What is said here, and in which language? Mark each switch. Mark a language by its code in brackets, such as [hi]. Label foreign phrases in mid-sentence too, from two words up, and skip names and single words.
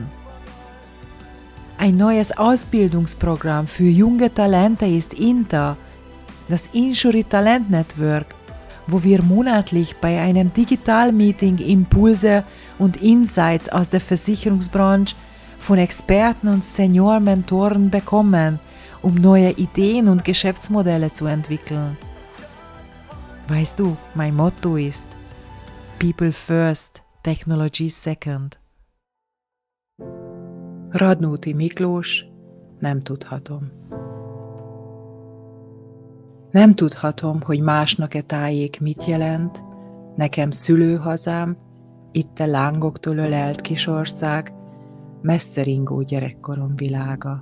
[de] Ein neues Ausbildungsprogramm für junge Talente ist INTA, das Insuri Talent Network, wo wir monatlich bei einem Digital-Meeting Impulse und Insights aus der Versicherungsbranche von Experten und Senior-Mentoren bekommen, um neue Ideen und Geschäftsmodelle zu entwickeln. Weißt du, mein Motto ist [en] People first, Technology second. [hu] Radnóti Miklós, nem tudhatom. Nem tudhatom, hogy másnak-e tájék mit jelent, nekem szülőhazám, itt a lángoktól ölelt kisország, messze ringó gyerekkorom világa.